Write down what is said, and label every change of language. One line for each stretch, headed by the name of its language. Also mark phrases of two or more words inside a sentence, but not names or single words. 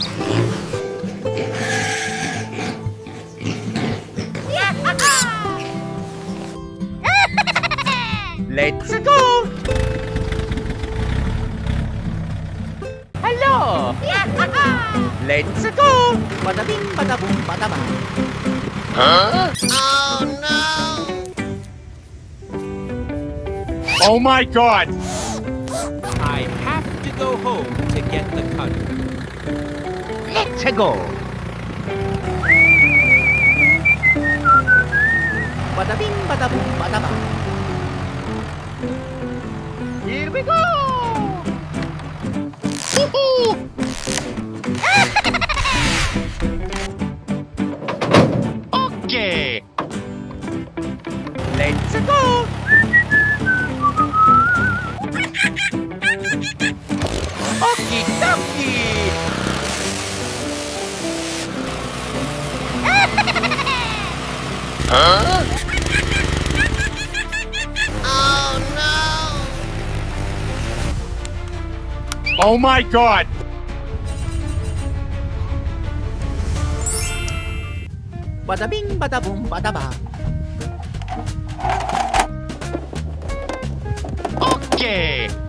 English: Let's go! Hello! Let's go! Bada bing, bada boom, bada bang. Oh my god! I have to go home to get the cutter. Let's go. Bada bing, bada boom, bada bang. Here we go! Okay. Let's go! Okie dokie! Oh my god! Bada bing, bada boom, bada bang. Okay.